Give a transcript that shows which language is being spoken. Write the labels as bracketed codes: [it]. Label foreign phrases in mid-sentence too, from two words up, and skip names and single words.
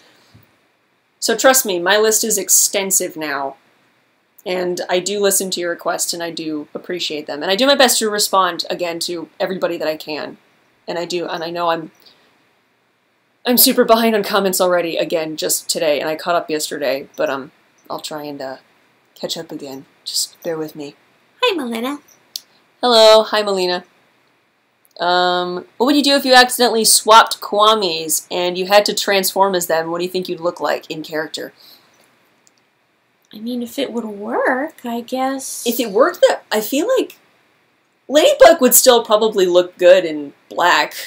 [en] So trust me, my list is extensive now, and I do listen to your requests, and I do appreciate them. And I do my best to respond, again, to everybody that I can. And I know I'm super behind on comments already, again, just today, and I caught up yesterday, but I'll try and catch up again. Just bear with me. Hi, Melina. Hello. Hi, Melina. What would you do if you accidentally swapped Kwamis and you had to transform as them? What do you think you'd look like in character? I mean, if it would work, I guess. If it worked, I feel like Ladybug would still probably look good in black.